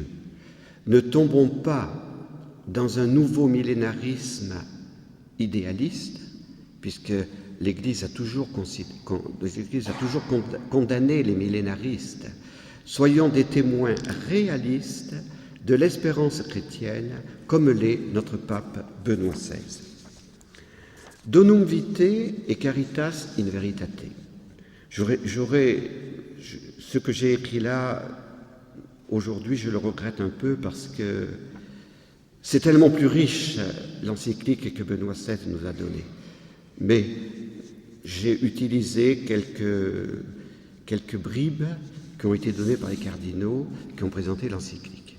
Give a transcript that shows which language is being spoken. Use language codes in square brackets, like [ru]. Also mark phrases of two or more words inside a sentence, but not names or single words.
[fr] Ne tombons pas dans un nouveau millénarisme idéaliste, puisque l'Église a toujours condamné les millénaristes. Soyons des témoins réalistes de l'espérance chrétienne, comme l'est notre pape Benoît XVI. [la] Donum vitae et caritas in veritate. [fr] Ce que j'ai écrit là, aujourd'hui, je le regrette un peu parce que c'est tellement plus riche l'encyclique que Benoît XVI nous a donnée. Mais j'ai utilisé quelques bribes qui ont été données par les cardinaux qui ont présenté l'encyclique.